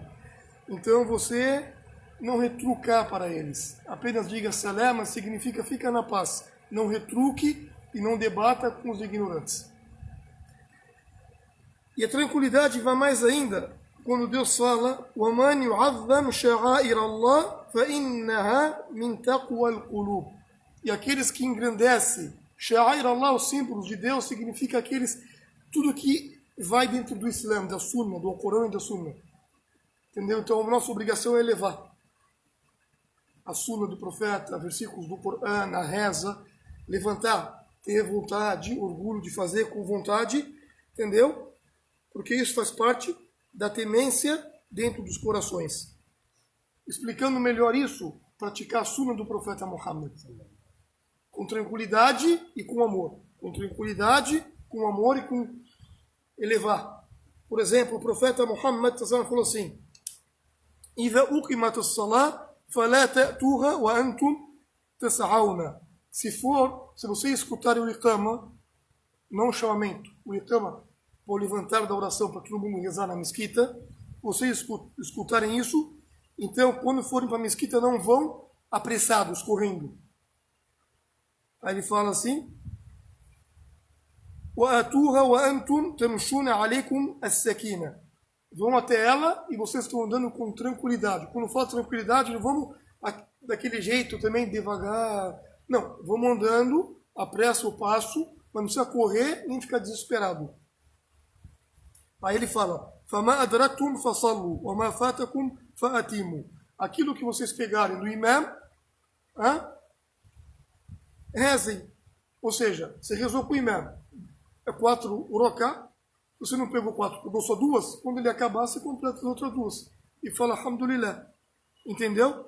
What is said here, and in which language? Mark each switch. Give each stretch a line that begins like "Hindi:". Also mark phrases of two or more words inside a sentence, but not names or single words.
Portuguese: Então você não retrucar para eles. Apenas diga salama, significa fica na paz. Não retruque e não debata com os ignorantes. E a tranquilidade vai mais ainda, quando Deus fala:
Arabic: وَمَنْ يُعَظَّمْ شَعَائِرَ اللَّهِ فَإِنَّهَا مِنْ تَقْوَى الْقُلُوبِ.
Portuguese: E aqueles que engrandecem
Arabic: شعائر الله,
Portuguese: os símbolos de Deus, significa tudo que vai dentro do Islã, da Sunna, do Alcorão e da Sunna. Entendeu? Então a nossa obrigação é levar a Sunna do Profeta, versículos do Corão, a reza, levantar, ter vontade, orgulho de fazer com vontade, entendeu? Porque isso faz parte da temência dentro dos corações. Explicando melhor isso, praticar a Sunna do Profeta Muhammad. Com tranquilidade e com amor. Com tranquilidade, com amor e com elevar. Por exemplo, o profeta Muhammad falou assim:
Arabic: إِذَا أُقِمَتِ الصَّلَاةِ فَلَا تَأْتُوهَا وَأَنْتُمْ تَسْعَوْنَ.
Portuguese: Se você escutar o iqama, não o chamamento, o iqama, por levantar da oração para todo mundo rezar na mesquita, vocês escutarem isso, então quando forem para a mesquita não vão apressados, correndo. Aí ele fala assim:
Arabic: وَأَتُوهَا وَأَنْتُمْ تَمْشُونَ عَلَيْكُمْ السَّكِينَةِ.
Portuguese: Vão até ela e vocês estão andando com tranquilidade. Quando fala tranquilidade, não vamos daquele jeito também, devagar. Não, vamos andando, apressa o passo, mas não precisa correr nem ficar desesperado. Aí ele fala:
Arabic: فَمَا أَدْرَكْتُمْ فَصَلُّوا وَمَا فَاتَكُمْ فَأَتِمُوا.
Portuguese: Aquilo que vocês pegarem do imam, rezem. Ou seja, você rezou com o imam, é 4 uroká, você não pegou 4, pegou só 2, quando ele acabar, você completa as outras 2. E fala alhamdulillah. Entendeu?